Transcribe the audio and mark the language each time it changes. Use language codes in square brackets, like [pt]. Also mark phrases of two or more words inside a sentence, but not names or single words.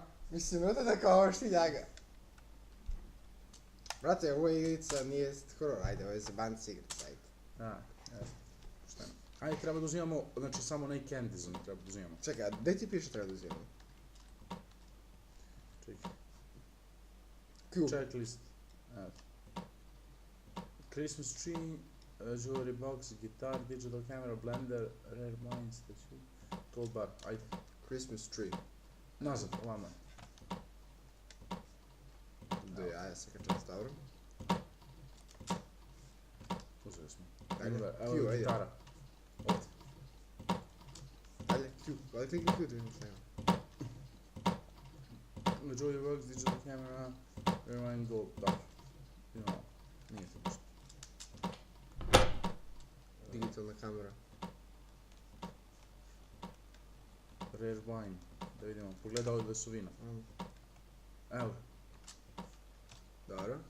[bs] Mislim, brate da kao ovo štiljaga. Brate, ovo igrica nije horor, ajde, ovo je zabanci igrica, ajde. Šta je? Ajde, treba da uzimamo, znači samo onaj Candyzon treba da uzimamo. Čekaj, a gdje ti piše treba da uzimamo? Čekaj. Q. Checklist. Evo. [en] Christmas tree, Jewelry box, gitar, digital camera, blender, rare mine statue, toolbar, ajde. Christmas tree. [bs] Nazad, ovamo. Do jaja svaka čast, dobro. Uzeli smo. Ajde, Evo Q, je ajde. gitara. Ovdje. Ajde, Q. Ajde, klikni Q da vidimo šta ima. [en] Jewelry box, digital camera, rare mine, gold, [bs] dobro. Imamo. Nije to ništa. Digitalna kamera. [en] Rare wine, [bs] da vidimo, pogledaj ovdje su vina. Evo, Dobro.